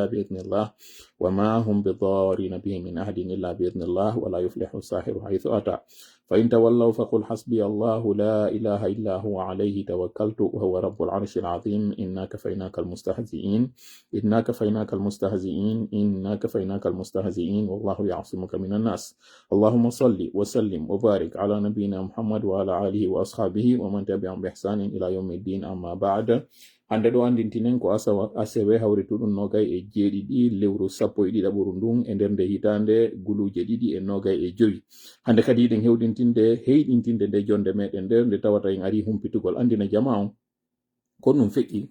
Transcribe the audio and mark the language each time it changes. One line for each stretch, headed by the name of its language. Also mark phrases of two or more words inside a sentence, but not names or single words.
Arabic: بإذن الله وما هم بضارين به من أحد إلا بإذن الله ولا يفلح الساحر حيث أتى فإن تولوا فقل حسبي الله لا إله إلا هو عليه توكلت وهو رب العرش العظيم إنا كفيناك المستهزئين إنا كفيناك المستهزئين إنا كفيناك المستهزئين والله يعصمك من الناس اللهم صل وسلم وبارك على نبينا محمد وعلى آله وأصحابه ومن تبعهم بإحسان إلى يوم الدين أما بعد
Fula: hande ɗo andintinen ko asewe hawrituɗum nogay e jeeɗiɗi lewru sappo e ɗiɗaɓuru ndun e nder nde hitande guluje ɗiɗi e nogay e joyi hande kadi yiɗen heyɗintinde nde jonde meɗen nder nde tawata en ari humpitugol andina jama on kon ɗum feƴƴi